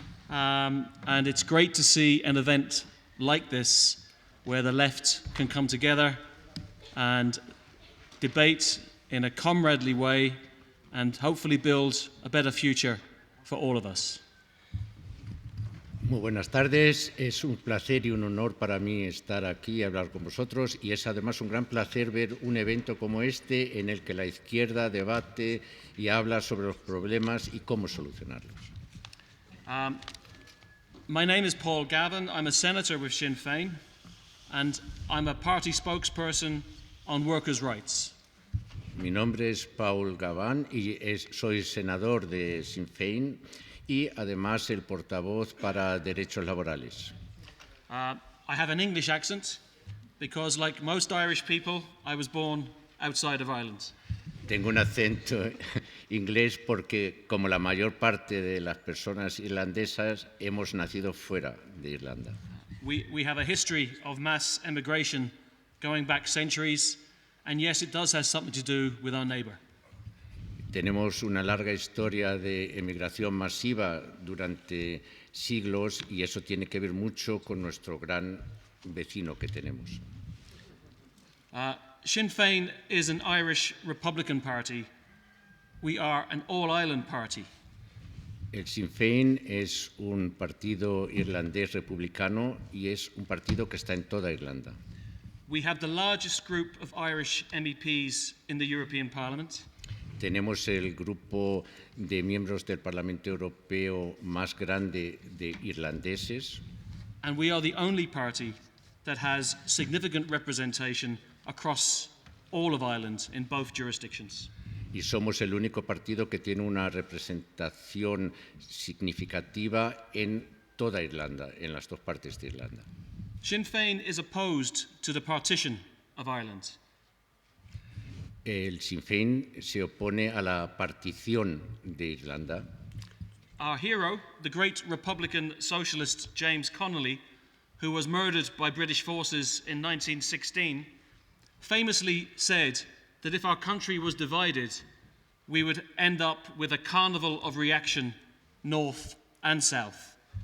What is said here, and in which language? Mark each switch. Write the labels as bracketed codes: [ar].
[en] And it's great to see an event like this where the left can come together and debate in a comradely way and hopefully build a better future for all of us. [es] Muy buenas tardes, es un placer y un honor para mí estar aquí y hablar con vosotros y es además un gran placer ver un evento como este en el que la izquierda debate y habla sobre los problemas y cómo solucionarlos. [en] My name is Paul Gavin. I'm a senator with Sinn Féin, and I'm a party spokesperson on workers' rights. [es] Mi nombre es Paul Gavin y soy senador de Sinn Féin y además el portavoz para derechos laborales. [en] I have an English accent because, like most Irish people, I was born outside of Ireland. [es] Tengo un acento inglés porque, como la mayor parte de las personas irlandesas, hemos nacido fuera de Irlanda. [en] We have a history of mass emigration going back centuries, and yes, it does have something to do with our neighbour. [es] Tenemos una larga historia de emigración masiva durante siglos y eso tiene que ver mucho con nuestro gran vecino que tenemos. [en] Sinn Féin is an Irish Republican party. We are an all-Ireland party. [es] El Sinn Féin es un partido irlandés republicano y es un partido que está en toda Irlanda. [en] We have the largest group of Irish MEPs in the European Parliament. [es] Tenemos el grupo de miembros del Parlamento Europeo más grande de irlandeses. [en] And we are the only party that has significant representation across all of Ireland in both jurisdictions. [es] Y somos el único partido que tiene una representación significativa en toda Irlanda, en las dos partes de Irlanda. [en] Sinn Féin is opposed to the partition of Ireland. [es] El Sinn Féin se opone a la partición de Irlanda. [en] Our hero, the great Republican socialist James Connolly, who was murdered by British forces in 1916, famously said that if our country was divided, we would end up with a carnival of reaction, north and south.